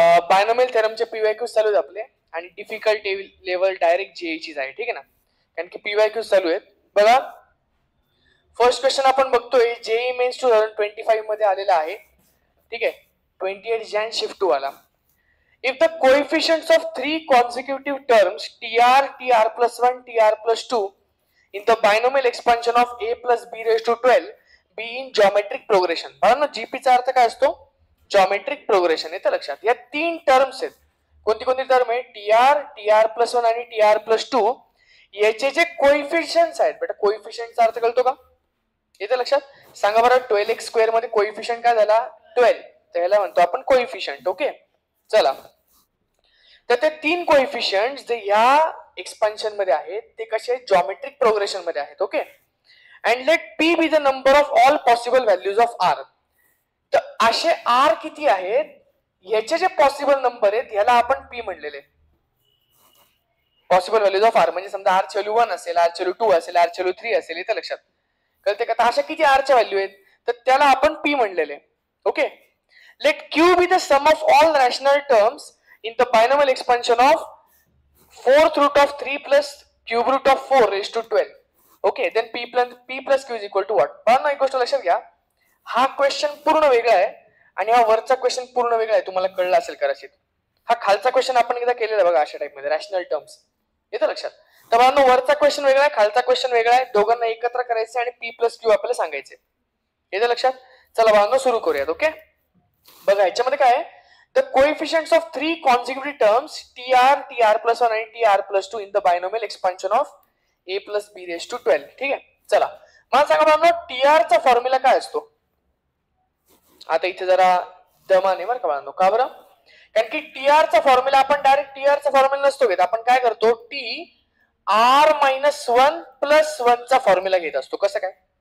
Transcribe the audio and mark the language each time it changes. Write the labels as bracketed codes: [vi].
[mr] Binomial थेरमचे पीवायक्यूज चालू आहेत आपले आणि डिफिकल्ट लेवल डायरेक्ट जेईचीच आहे, ठीक आहे ना, कारण की पीवायक्यूज चालू आहेत. बघा फर्स्ट क्वेश्चन आपण बघतोय जेई मेन्स 2025 मध्ये आलेला आहे, ठीक आहे. 28 जॅन शिफ्ट 2 आला. [en] If the coefficients of 3 consecutive terms tr, tr plus 1, tr plus 2 in the binomial expansion of a plus b raised to 12 be in geometric progression. [mr] बघा GP चा अर्थ काय असतो? Geometric progression. येतं लक्षात. या तीन टर्म्स आहेत. कोणती कोणती टर्म आहे? टीआर, टीआर प्लस 1 आणि टीआर प्लस 2. याचे जे कोएफिशिएंट्स आहेत बेटा, कोएफिशिएंटचा अर्थ कळतो का? येतं लक्षात. सांगा बरं 12x स्क्वेअर मध्ये कोएफिशिएंट काय झाला? 12. तर ह्याला म्हणतो आपण कोएफिशिएंट. ओके चला, तर ते तीन कोएफिशिएंट्स जे या एक्सपान्शन मध्ये आहेत ते कसे जॉमेट्रिक प्रोग्रेशन मध्ये आहेत. [en] Okay, and let P be the number of all possible values of R. [mr] तर असे आर किती आहेत याचे जे पॉसिबल नंबर आहेत याला आपण P म्हणलेले. Possible values of R म्हणजे समजा आर ची व्हॅल्यू 1 असेल, आर ची व्हॅल्यू 2 असेल, आर ची व्हॅल्यू 3 असेल. इथे लक्षात कळते का? अशा किती आर च्या व्हॅल्यू आहेत तर त्याला आपण P म्हणलेले. [en] Okay, let Q be the sum of all rational terms in the binomial expansion of 4th root of 3 plus cube root of 4 raised to 12. Okay, then p plus q is equal to what? [mr] पण एक गोष्ट लक्षात घ्या, हा question पूर्ण वेगळा आहे आणि हा वरचा क्वेश्चन पूर्ण वेगळा आहे. तुम्हाला कळलं असेल कदाचित. हा खालचा क्वेश्चन आपण एकदा केलेला बघा अशा टाइप मध्ये रॅशनल टर्म्स. येतं लक्षात. तर बाळांनो वरचा क्वेश्चन वेगळा आहे, खालचा क्वेश्चन वेगळा आहे. दोघांना एकत्र करायचे आणि p plus q आपल्याला सांगायचे. येतं लक्षात. चला बाळांनो सुरू करूयात. ओके, बघा याच्यामध्ये काय आहे? [en] The coefficients of 3 consecutive terms tr, tr plus 1 and tr plus 2 in the binomial expansion of a plus b raised to 12. [mr] ठीक आहे. चला मला सांगा बाळांनो tr चा फॉर्म्युला काय असतो? आता इथे जरा दमाने बरं का बाळांनो. का बरं? कारण की tr चा फॉर्म्युला आपण डायरेक्ट tr चा फॉर्म्युला नसतो घेत. आपण काय करतो? tr-1 plus 1 चा फॉर्म्युला घेत असतो. कसं काय?